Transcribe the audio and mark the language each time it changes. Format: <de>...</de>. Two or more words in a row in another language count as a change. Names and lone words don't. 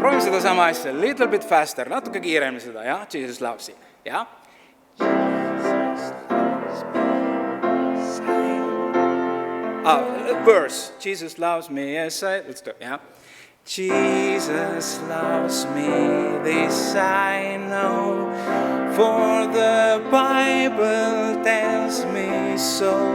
<et>seda sama asja,</et> <en>little bit faster,</en> <et>natuke kiiremini seda, jah,</et> <en>Jesus loves you, jah. Verse, Jesus loves me, yes, let's do it, yeah. Jesus loves me, this I know, for the Bible tells me so.</en>